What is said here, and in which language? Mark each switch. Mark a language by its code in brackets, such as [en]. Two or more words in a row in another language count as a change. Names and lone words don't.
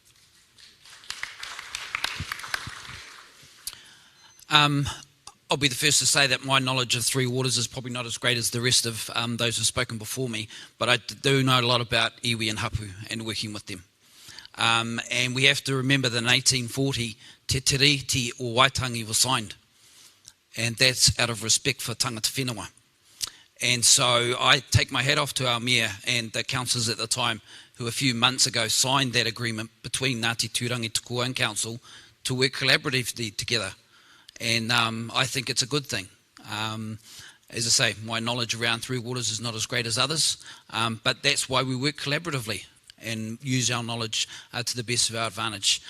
[en] I'll be the first to say that my knowledge of Three Waters is probably not as great as the rest of those who've spoken before me, but I do know a lot about iwi and hapu and working with them. And we have to remember that in 1840, Te Tiriti o Waitangi was signed, and that's out of respect for [mi] tangata whenua. [en] And so I take my hat off to our mayor and the councillors at the time who a few months ago signed that agreement between Ngāti Turangi Tukua and council to work collaboratively together. And I think it's a good thing. As I say, my knowledge around Three Waters is not as great as others, but that's why we work collaboratively and use our knowledge to the best of our advantage.